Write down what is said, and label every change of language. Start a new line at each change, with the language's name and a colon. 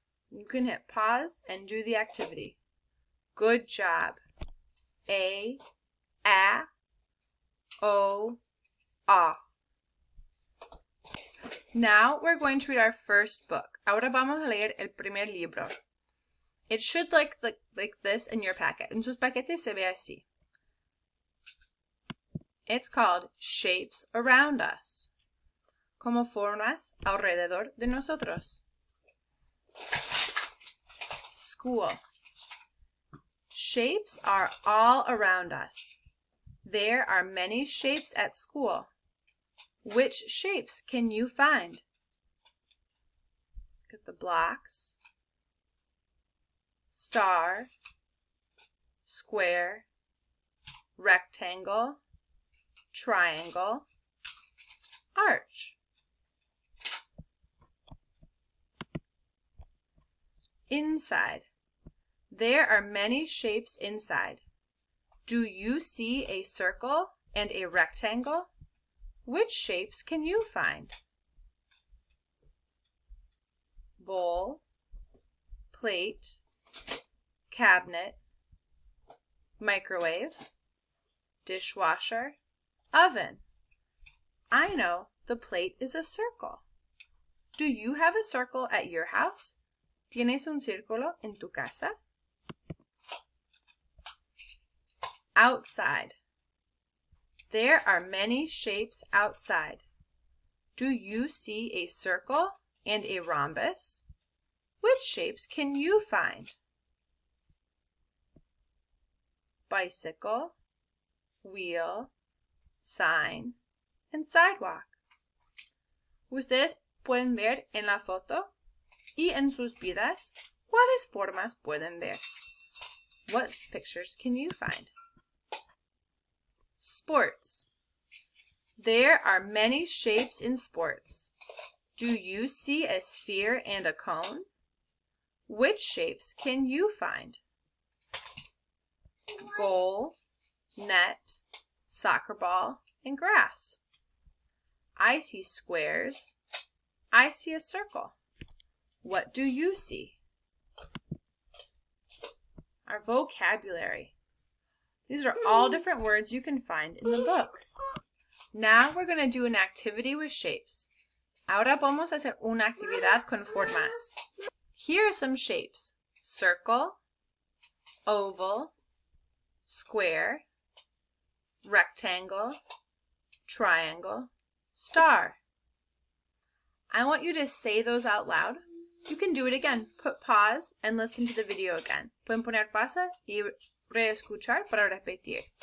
English: You can hit pause and do the activity. Good job. A, O, A. Now we're going to read our first book.
Spanish: Ahora vamos a leer el primer libro.
English: It should look like this in your packet.
Spanish: En sus paquetes se ve así.
English: It's called Shapes Around Us.
Spanish: Como formas alrededor de nosotros.
English: School. Shapes are all around us. There are many shapes at school. Which shapes can you find? Look at the blocks. Star, square, rectangle, triangle, arch. Inside. There are many shapes inside. Do you see a circle and a rectangle? Which shapes can you find? Bowl, plate, cabinet, microwave, dishwasher, oven. I know the plate is a circle. Do you have a circle at your house?
Spanish: ¿Tienes un círculo en tu casa?
English: Outside. There are many shapes outside. Do you see a circle and a rhombus? Which shapes can you find? Bicycle, wheel, sign, and sidewalk.
Spanish: Ustedes pueden ver en la foto y en sus vidas cuáles formas pueden ver.
English: What pictures can you find? Sports. There are many shapes in sports. Do you see a sphere and a cone? Which shapes can you find? Goal, net, soccer ball, and grass. I see squares. I see a circle. What do you see? Our vocabulary. These are all different words you can find in the book. Now we're going to do an activity with shapes.
Spanish: Ahora vamos a hacer una actividad con formas.
English: Here are some shapes. Circle, oval, square, rectangle, triangle, star. I want you to say those out loud. You can do it again. Put pause and listen to the video again.
Spanish: Pueden poner pausa y reescuchar para repetir.